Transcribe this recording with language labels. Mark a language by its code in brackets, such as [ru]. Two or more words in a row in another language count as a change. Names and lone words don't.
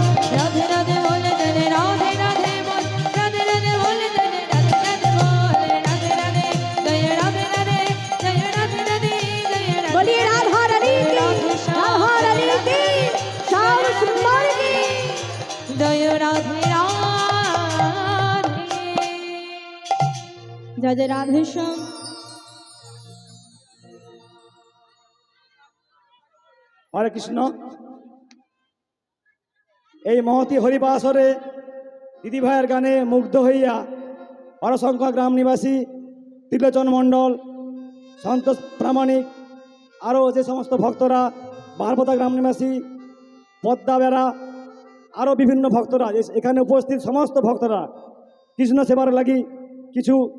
[hi] राधे राधे बोल जय राधे राधे बोल राधे राधे बोल जय राधे राधे बोल राधे राधे जय राधे राधे जय राधे राधे जय राधे। बोलिए राधा रानी की राधा रानी की श्याम सुंदर की जय राधे राधे जय जय राधे श्याम। [bn] हरे कृष्ण এই মহতি হরিবাসরে দিদি ভাইয়ের গানে মুগ্ধ হইয়া হরশঙ্কর গ্রাম নিবাসী ত্রিলোচন মণ্ডল সন্তোষ প্রামাণিক আরও যে সমস্ত ভক্তরা বারপতা গ্রাম নিবাসী পদ্মা বেড়া আরও বিভিন্ন ভক্তরা এখানে উপস্থিত সমস্ত ভক্তরা কৃষ্ণ সেবার লাগি কিছু